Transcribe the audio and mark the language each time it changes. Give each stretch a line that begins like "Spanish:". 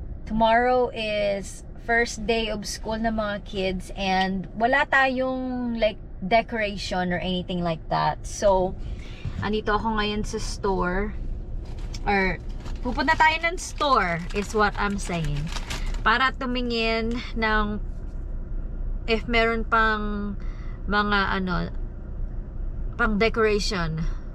English: Tomorrow is first day of school
Filipino: ng mga
English: kids and
Filipino: wala tayong
English: like decoration or anything like that.
Filipino: So, andito ako ngayon sa store.
English: Or,
Filipino: pupunta tayo ng
English: store is what I'm saying.
Filipino: Para tumingin ng if meron pang mga ano pang decoration.